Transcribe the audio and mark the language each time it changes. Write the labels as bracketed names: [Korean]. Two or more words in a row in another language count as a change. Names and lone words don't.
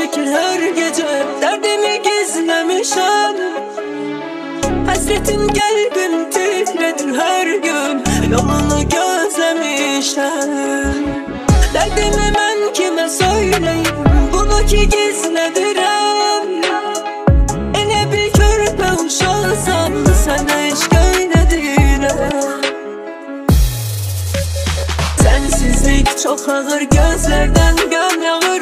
[Turkish] her gece derdimi gizlemişim. Hasretin qəlbim titredir her gün, yolunu gözlemişim. Derdimi mən kimə söyleyim, bunu ki gizledirəm. [Azerbaijani] Elə bir körpə uşaqsan, sənə eşq eylədirəm. [Turkish] Sensizlik çok ağır, gözlerden göm yağır.